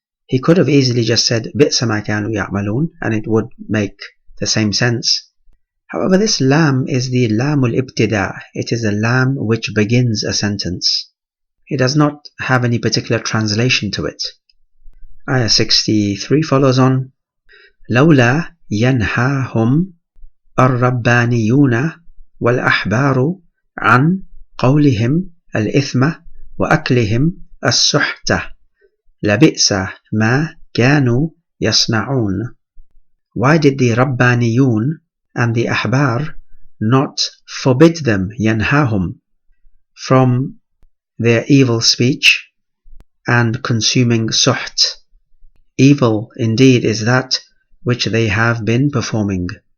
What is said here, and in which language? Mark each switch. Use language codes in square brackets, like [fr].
[en] He could have easily just said [ar] بِئْسَ مَا كَانُوا يَعْمَلُونَ, [en] and it would make the same sense. However, this lam is the lamul ibtida. It is a lam which begins a sentence. It does not have any particular translation to it. Ayah 63 follows on. [ar] لولا ينهاهم الربانيون والأحبار عن قولهم الإثم وأكلهم السحت لبئس ما كانوا يصنعون. [en] Why did the Rabbaniyun and the Ahbar not forbid them, ينهاهم, from their evil speech and consuming suht? Evil indeed is that which they have been performing.